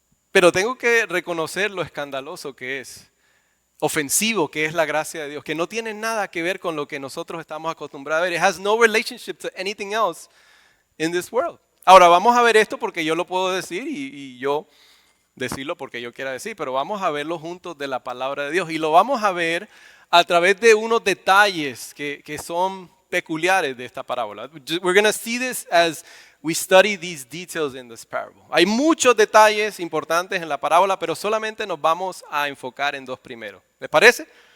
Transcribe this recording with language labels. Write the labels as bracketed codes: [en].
[es] Pero tengo que reconocer lo escandaloso que es, ofensivo que es la gracia de Dios, que no tiene nada que ver con lo que nosotros estamos acostumbrados a ver. [en] It has no relationship to anything else in this world. [es] Ahora vamos a ver esto porque yo lo puedo decir y yo decirlo porque yo quiera decir, pero vamos a verlo juntos de la palabra de Dios y lo vamos a ver a través de unos detalles que son peculiares de esta parábola. [en] We're going to see this as we study these details in this parable. [es] Hay muchos detalles importantes en la parábola, pero solamente nos vamos a enfocar en dos primeros. ¿Les parece?